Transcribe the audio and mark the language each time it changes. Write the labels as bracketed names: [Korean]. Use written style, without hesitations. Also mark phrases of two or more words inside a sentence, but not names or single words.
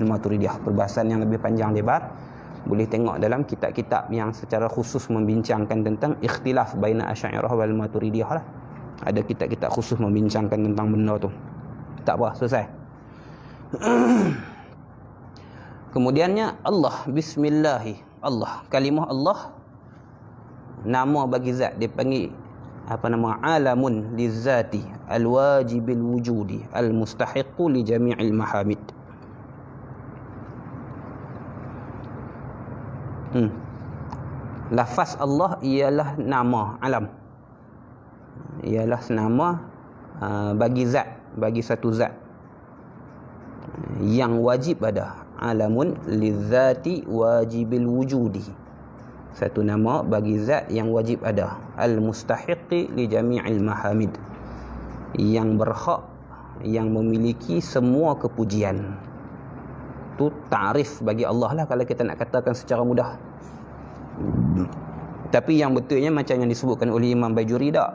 [Malay] Perbahasan yang lebih panjang lebar Boleh tengok dalam kitab-kitab yang secara khusus membincangkan tentang [Arabic] اختلاف بين الأشعرية والماتريدية [Malay] lah. Ada kitab-kitab khusus membincangkan tentang benda tu. Tak apa, selesai. Kemudiannya Allah, bismillahi, Allah, kalimah Allah, nama bagi zat, dia panggil [Arabic] علم للذات الواجب الوجود المستحق لجميع المحامد. [Malay] Lafaz Allah ialah nama alam, ialah nama bagi zat, bagi satu zat yang wajib ada. [Arabic] علم للذات واجب الوجود, [Malay] satu nama bagi zat yang wajib ada. [Arabic] المستحق لجميع المحامد, [Malay] yang berhak, yang memiliki semua kepujian. Tu ta'rif bagi Allah lah kalau kita nak katakan secara mudah. Tapi yang betulnya macam yang disebutkan oleh Imam Bajuri tak.